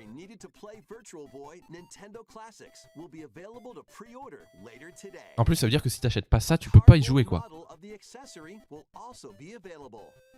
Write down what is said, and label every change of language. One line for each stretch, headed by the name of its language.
English: Needed to play Virtual Boy Nintendo Classics will be available to pre-order later today.
French: En plus, ça veut dire que si t'achètes pas ça, tu peux pas y jouer, quoi.
English: Model of the accessory will also be available.